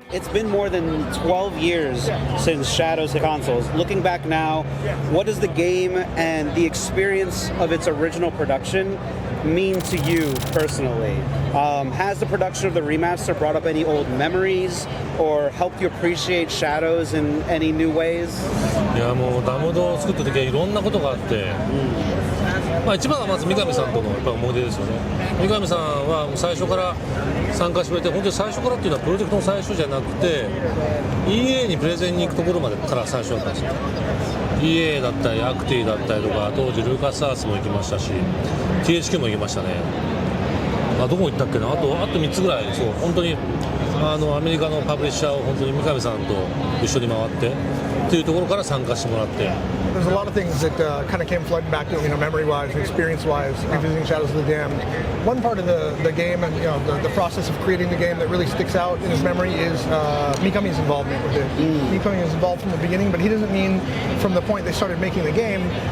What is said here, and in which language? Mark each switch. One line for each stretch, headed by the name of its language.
English: It's been more than 12 years since Shadows hit consoles. Looking back now, what does the game and the experience of its original production mean to you personally? Has the production of the remaster brought up any old memories or helped you appreciate Shadows in any new ways?
Japanese: いやもうダムドを作った時はいろんなことがあって、まあ、一番はまず三上さんとのやっぱ思い出ですよね。三上さんはもう最初から参加してくれて、本当に最初からっていうのはプロジェクトの最初じゃなくて EA にプレゼンに行くところまでから最初だったんですよ。 EA だったりアクティだったりとか、当時ルーカスアーツも行きましたし THQ も行きましたね。どこ行ったっけな、あと3つぐらい。そう本当にアメリカのパブリッシャーを本当に三上さんと一緒に回ってっていうところから参加してもらって。
English: There's a lot of things that kind of came flooding back to him, memory-wise, experience-wise, revisiting Shadows of the Damned. One part of the game and the process of creating the game that really sticks out in his memory is Mikami's involvement with it. Mikami was involved from the beginning, but he doesn't mean from the point they started making the game.